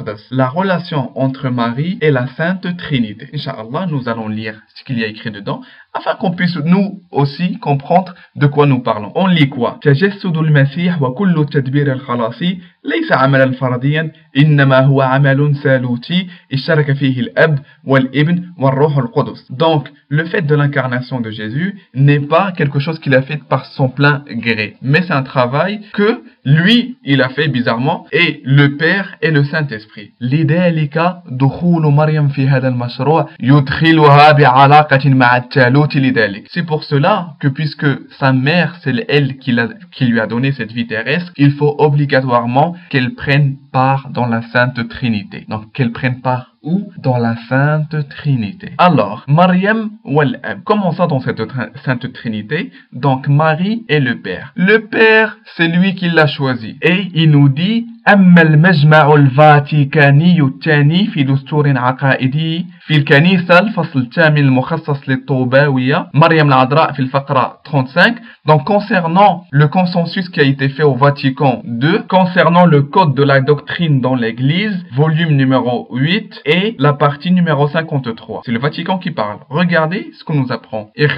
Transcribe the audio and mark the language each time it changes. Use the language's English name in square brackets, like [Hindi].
[French] La relation entre Marie et la Sainte Trinité. Inch'Allah, nous allons lire ce qu'il y a écrit dedans afin qu'on puisse nous aussi comprendre de quoi nous parlons. On lit quoi? [Arabic] تجسد المسيح وكل التدبير الخلاصي ليس عملا فرديا إنما هو عمل ثالوثي اشترك فيه الأب والابن والروح القدس. [French] Donc, le fait de l'incarnation de Jésus n'est pas quelque chose qu'il a fait par son plein gré, mais c'est un travail que lui, il a fait bizarrement, et le Père et le Saint-Esprit. [Arabic] لذلك دخول مريم في هذا المشروع يدخلها بعلاقة مع الثالوث. [French] C'est pour cela que puisque sa mère, c'est elle qui lui a donné cette vie terrestre, il faut obligatoirement qu'elle prenne part dans la Sainte Trinité. Donc qu'elle prenne part où? Dans la Sainte Trinité. Alors, [Arabic] Maryam wal-Ab. [French] Commençons dans cette Sainte Trinité. Donc Marie et le Père. Le Père, c'est lui qui l'a choisi. Et il nous dit [Arabic] أما المجمع الفاتيكاني الثاني في دستور عقائدي في الكنيسة الفصل الثامن المخصص للطوباوية مريم العذراء في الفقرة 35. [French] Donc concernant le consensus qui a été fait au Vatican II, concernant le code de la doctrine dans l'Église, volume numéro 8 et la partie numéro 53. C'est le Vatican qui parle. Regardez ce qu'on nous apprend.